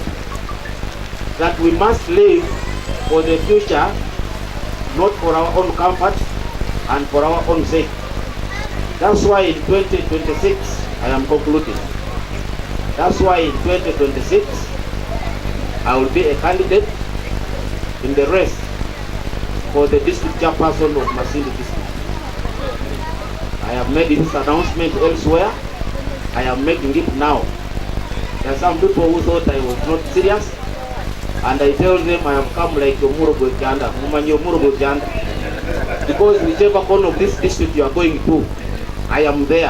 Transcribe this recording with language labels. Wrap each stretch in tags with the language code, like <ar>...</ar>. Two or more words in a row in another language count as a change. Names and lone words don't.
<en>That we must live for the future, not for our own comfort and for our own sake. That's why in 2026, I am concluding. That's why in 2026, I will be a candidate in the race for the district chairperson of Masindi district. I have made this announcement elsewhere. I am making it now. There are some people who thought I was not serious, and I tell them I have come like Murugo Janda, because whichever corner of this district you are going to, I am there.</en>